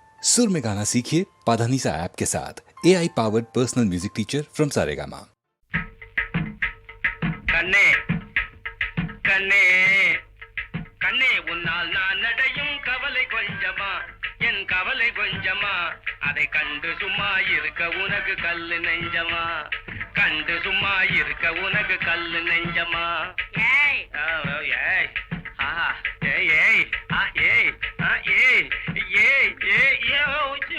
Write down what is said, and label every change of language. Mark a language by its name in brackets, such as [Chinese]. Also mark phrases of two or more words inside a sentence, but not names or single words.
[Hindi] सुर में गाना सीखिए पाधानीसा ऐप के साथ [English] AI powered personal music teacher from [Hindi] सारेगामा। [Tamil] கண்ணே கண்ணே கண்ணே உன்னால் நான் அடையும் கவலை கொஞ்சமா என் கவலை கொஞ்சமா அதை கண்டு சும்மா இருக்க உனக்கு கல்லு நெஞ்சமா கண்டு சும்மா இருக்க உனக்கு கல்லு நெஞ்சமா ஏய் ஏய் ஆஹா ஏய் ஏய் ஆ ஏய் ஆ ஏய் ஏய் ஏய் ஏய்